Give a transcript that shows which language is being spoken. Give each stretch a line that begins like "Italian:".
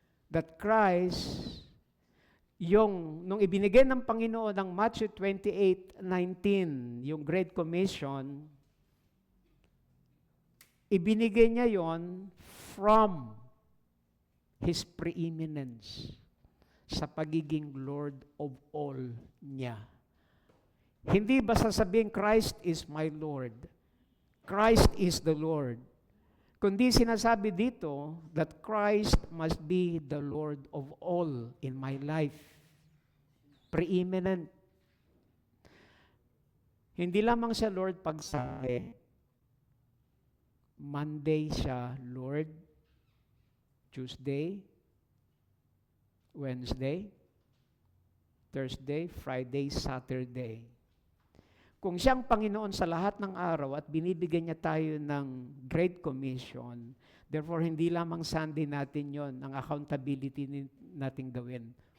Filipino: That Christ, nung ibinigay ng Panginoon ng Matthew 28:19, yung Great Commission, ibinigay niya yon
English: from His preeminence
Filipino: sa pagiging Lord of all niya. Hindi ba sasabihin,
English: Christ is my Lord. Christ is the Lord.
Filipino: Kundi sinasabi dito
English: that Christ must be the Lord of all in my life. Preeminent.
Filipino: Hindi lamang siya Lord pagsabi.
English: Monday siya Lord, Tuesday, Wednesday, Thursday, Friday, Saturday.
Filipino: Kung siyang Panginoon sa lahat ng araw at binibigyan niya tayo ng Great Commission, therefore hindi lamang Sunday natin yon ang accountability nating gawin.